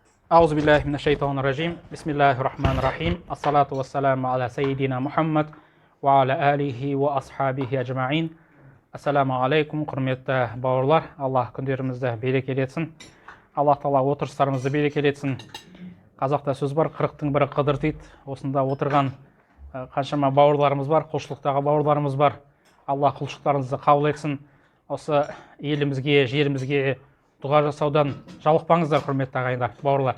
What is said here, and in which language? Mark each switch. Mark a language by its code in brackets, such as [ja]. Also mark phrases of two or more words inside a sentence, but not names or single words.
[ar] أعوذ بالله من الشيطان الرجيم بسم الله الرحمن الرحيم الصلاة والسلام على سيدنا محمد وعلى آله وأصحابه أجمعين. السلام عليكم, [kk] құрметті бауырлар. Аллах күндерімізді берекелетсін. Аллах Тағала отырыстарымызды берекелетсін. Қазақта сөз бар, қырықтың бірі қыдыр дейді. Осында отырған қаншама бауырларымыз бар, құлшылықтағы бауырларымыз бар. Аллах құлшылықтарыңызды қабыл етсін. Осы елімізге, жерімізге дұға жасаудан жалықпаңыздар, құрметті ағайындар, бауырлар.